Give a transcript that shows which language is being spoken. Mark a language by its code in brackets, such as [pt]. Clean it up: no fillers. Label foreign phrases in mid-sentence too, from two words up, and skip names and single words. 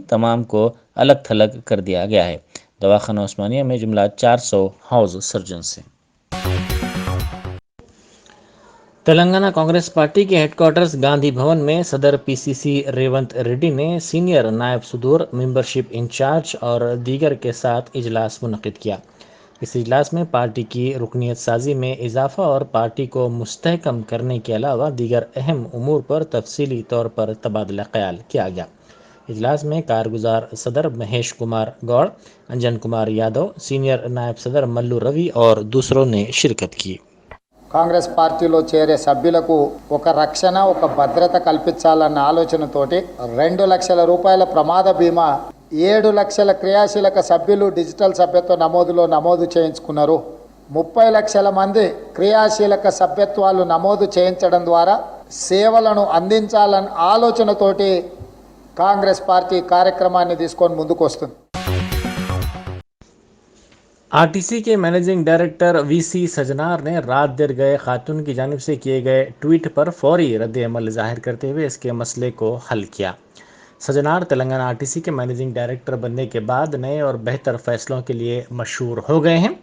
[ur] تمام کو الگ تھلگ کر دیا گیا ہے۔ دواخانہ عثمانیہ میں جملہ 400 [en] house surgeons [ur] ہیں. تلنگانہ کانگریس پارٹی کے ہیڈکوارٹرز گاندھی بھون میں صدر پی سی سی ریونت ریڈی نے سینئر نائب صدور, [en] membership incharge [ur] اور دیگر کے ساتھ اجلاس منعقد کیا. اس اجلاس میں پارٹی کی رکنیت سازی میں اضافہ اور پارٹی کو مستحکم کرنے کے علاوہ دیگر اہم امور پر تفصیلی طور پر تبادلہ خیال کیا گیا۔ اجلاس میں کارگزار صدر مہیش کمار گوڑ، انجن کمار یادو، سینئر نائب صدر మల్లు రవి اور دوسروں نے شرکت کی۔ [te] కాంగ్రెస్ పార్టీలో చేరే సభ్యులకు ఒక రక్షణ, ఒక భద్రత కల్పించాలన్న ఆలోచనతోటి 2 లక్షల రూపాయల ప్రమాద బీమా, 7 లక్షల క్రియాశీలక సభ్యులు డిజిటల్ సభ్యత్వ నమోదులో నమోదు చేయించుకున్నారు. 30 లక్షల మంది క్రియాశీలక సభ్యత్వాలు నమోదు చేయించడం ద్వారా సేవలను అందించాలన్న ఆలోచనతోటి కాంగ్రెస్ పార్టీ కార్యక్రమాన్ని తీసుకొని ముందుకు వస్తుంది. [ur] RTC کے [en] managing director [ur] VC سجنار نے رات دیر گئے خاتون کی جانب سے کیے گئے ٹویٹ پر فوری رد عمل ظاہر کرتے ہوئے اس کے مسئلے کو حل کیا۔ سجنار تلنگانہ RTC کے [en] managing director [ur] بننے کے بعد نئے اور بہتر فیصلوں کے لیے مشہور ہو گئے ہیں۔